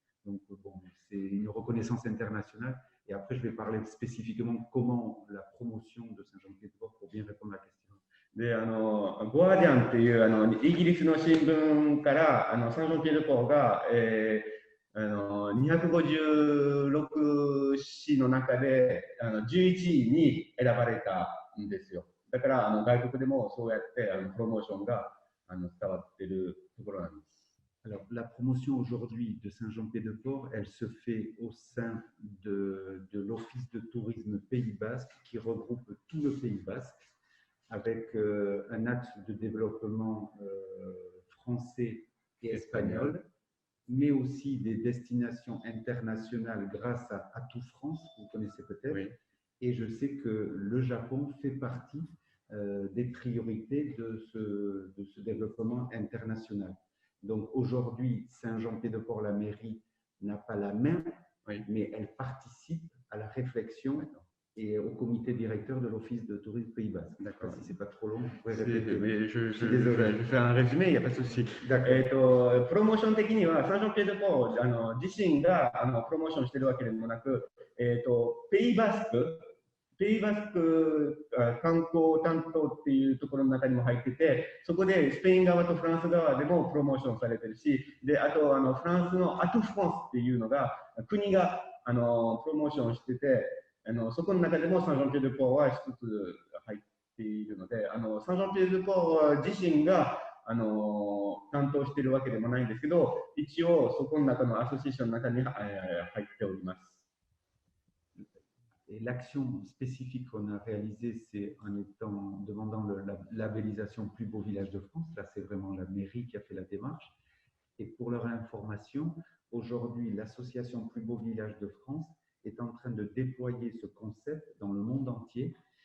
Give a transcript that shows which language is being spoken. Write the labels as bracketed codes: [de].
[fr] Donc, bon, c'est une reconnaissance internationale. Et après, je vais parler spécifiquement comment la promotion de Saint-Jean-Pied-de-Port pour bien répondre à la question. [ja] で、ゴアディアンっていうイギリスの新聞からサンジョンピエ・ド・ポーが、256市の中で11位に選ばれたんですよ。だから外国でもそうやってプロモーションが伝わっているところなんです。 [fr] Alors, la promotion aujourd'hui de Saint-Jean-Pied-de-Port, elle se fait au sein de l'Office de tourisme Pays Basque qui regroupe tout le Pays Basque avec un axe de développement français et espagnol, mais aussi des destinations internationales grâce à Atout France, vous connaissez peut-être. Oui. Et je sais que le Japon fait partie des priorités de ce développement international. Donc aujourd'hui, Saint-Jean-Pied-de-Port, la mairie, n'a pas la main, oui, mais elle participe à la réflexion et au comité directeur de l'Office de tourisme Pays Basque. D'accord. Si c'est pas trop long, vous pouvez répéter. Mais je fais un résumé, il n'y a pas de souci. [ja] プロモーション的にはサンジョンピエ・ド・ポー自身がプロモーションしているわけでもなく、ペイバスク観光担当っていうところの中にも入ってて、そこでスペイン側とフランス側でもプロモーションされてるし、であとフランスのアトフランスっていうのが国がプロモーションしてて、そこの中でもサンジョンピエ・ド・ポーは一つ入っているので、サンジョンピエ・ド・ポー自身が担当しているわけでもないんですけど、一応そこの中のアソシエーションの中に入っております。 [fr] Et l'action spécifique qu'on a réalisée, c'est en demandant la labellisation plus beau village de France. Là, c'est vraiment la mairie qui a fait la démarche. Et pour leur information, aujourd'hui, l'association Plus Beau Village de France est en train de déployer ce concept dans le monde entier.